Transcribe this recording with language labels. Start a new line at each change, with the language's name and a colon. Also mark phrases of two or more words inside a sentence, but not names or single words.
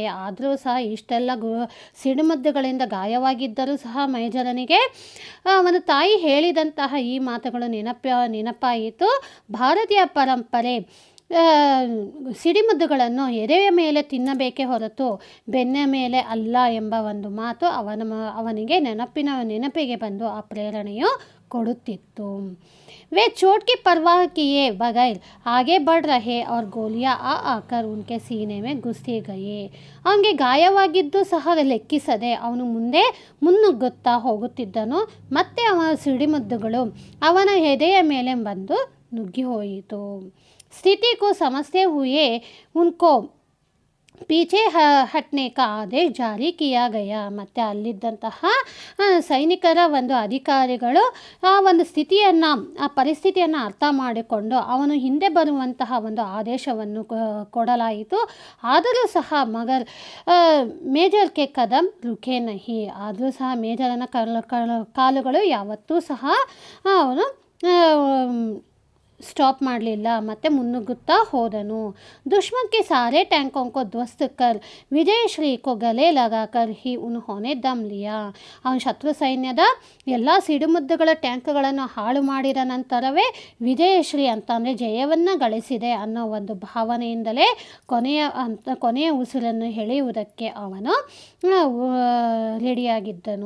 Kannada: ಆದರೂ ಸಹ ಇಷ್ಟೆಲ್ಲ ಸಿಡಿಮದ್ದುಗಳಿಂದ ಗಾಯವಾಗಿದ್ದರೂ ಸಹ ಮೇಜರನಿಗೆ ಅವನ ತಾಯಿ ಹೇಳಿದಂತಹ ಈ ಮಾತುಗಳು ನೆನಪಾಯಿತು. ಭಾರತೀಯ ಪರಂಪರೆ ಸಿಡಿಮದ್ದುಗಳನ್ನು ಎದೆಯ ಮೇಲೆ ತಿನ್ನಬೇಕೇ ಹೊರತು ಬೆನ್ನ ಮೇಲೆ ಅಲ್ಲ ಎಂಬ ಒಂದು ಮಾತು ಅವನಿಗೆ ನೆನಪಿಗೆ ಬಂದು ಆ ಪ್ರೇರಣೆಯು ಕೊಡುತ್ತಿತ್ತು.
Hindi: वे चोट की परवाह किए बगैर आगे बढ़ रहे और गोलियां आकर उनके सीने में घुसी गई.
Kannada: ಅವನಿಗೆ ಗಾಯವಾಗಿದ್ದು ಸಹ ಲೆಕ್ಕಿಸದೆ ಅವನು ಮುಂದೆ ಮುನ್ನುಗ್ಗುತ್ತಾ ಹೋಗುತ್ತಿದ್ದನು. ಮತ್ತೆ ಅವನ ಸಿಡಿಮದ್ದುಗಳು ಅವನ ಎದೆಯ ಮೇಲೆ ಬಂದು ನುಗ್ಗಿ ಹೋಯಿತು.
Hindi: स्थिति को समझते हुए उनको पीछे हटने का आदेश जारी किया गया.
Kannada: ಮತ್ತು ಅಲ್ಲಿದ್ದಂತಹ ಸೈನಿಕರ ಒಂದು ಅಧಿಕಾರಿಗಳು ಆ ಒಂದು ಸ್ಥಿತಿಯನ್ನು, ಆ ಪರಿಸ್ಥಿತಿಯನ್ನು ಅರ್ಥ ಮಾಡಿಕೊಂಡು ಅವನು ಹಿಂದೆ ಬರುವಂತಹ ಒಂದು ಆದೇಶವನ್ನು ಕೊಡಲಾಯಿತು. ಆದರೂ ಸಹ
Hindi: मेजर के कदम रुके नहीं.
Kannada: ಆದರೂ ಸಹ ಮೇಜರನ ಕಾಲುಗಳು ಯಾವತ್ತೂ ಸಹ ಅವನು ಸ್ಟಾಪ್ ಮಾಡಲಿಲ್ಲ ಮತ್ತು ಮುನ್ನುಗ್ಗುತ್ತಾ ಹೋದನು.
Hindi: दुश्मन के सारे टैंकों को ध्वस्त कर विजयश्री को गले लगाकर ही उन्होंने दम लिया.
Kannada: ಅವನ ಶತ್ರು ಸೈನ್ಯದ ಎಲ್ಲ ಸಿಡಿಮದ್ದುಗಳ ಟ್ಯಾಂಕ್ಗಳನ್ನು ಹಾಳು ಮಾಡಿದ ನಂತರವೇ ವಿಜಯಶ್ರೀ ಅಂತಂದರೆ ಜಯವನ್ನು ಗಳಿಸಿದೆ ಅನ್ನೋ ಒಂದು ಭಾವನೆಯಿಂದಲೇ ಕೊನೆಯ ಉಸಿರನ್ನು ಎಳೆಯುವುದಕ್ಕೆ ಅವನು ರೆಡಿಯಾಗಿದ್ದನು.